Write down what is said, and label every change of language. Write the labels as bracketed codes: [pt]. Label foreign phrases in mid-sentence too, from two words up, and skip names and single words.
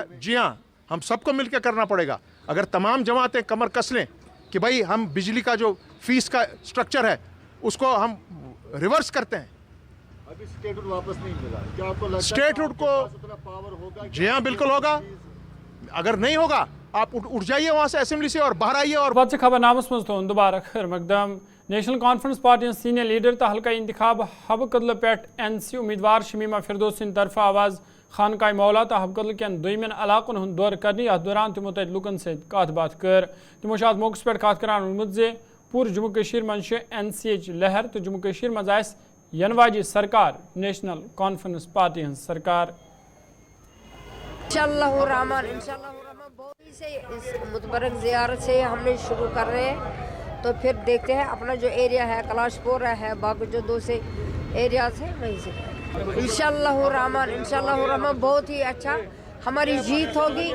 [ur] جی ہاں، ہم سب کو مل کے کرنا پڑے گا. اگر تمام جماعتیں کمر کس لیں کہ بھائی ہم بجلی کا جو فیس کا سٹرکچر ہے اس کو ہم ریورس کرتے ہیں. ابھی اسٹیٹ واپس نہیں ملا، کیا آپ کو لگتا ہے اسٹیٹ ہوڈ کو؟ جی ہاں بالکل ہوگا. اگر نہیں ہوگا آپ اٹھ جائیے وہاں سے، اسمبلی سے، اور باہر آئیے. اور [ks] پتہ خبر نامس مز تھون دوبارہ خیر مقدم. نیشنل کانفرنس پارٹی سینئر لیڈر تو حلقہ انتخاب حب قدل پہ این سی امیدوار شمیمہ فردوس سند طرف آواز خانقاہ مولا تو حب قدل کن دویمین علاقن ہند دور کرنے یتھ دوران تمو تت لوکن ست کت بات کر. تمو ات موقع پہ کت کران وونمت پور جموں کشیر مز این سی ایچ لہر تو جموں کشیر مز آس ین واجی سرکار نیشنل کانفرنس پارٹی ہن سرکار. [ar] انشاءاللہ الرحمن [ur] بوری سے اس متبرک زیارت سے ہم نے شروع کر رہے ہیں، تو پھر دیکھتے ہیں اپنا جو ایریا ہے کلاش پورہ ہے، باقی جو دوسرے ایریاز ہیں وہیں سے. [ar] انشاءاللہ الرحمن [ur] بہت ہی اچھا ہماری جیت ہوگی.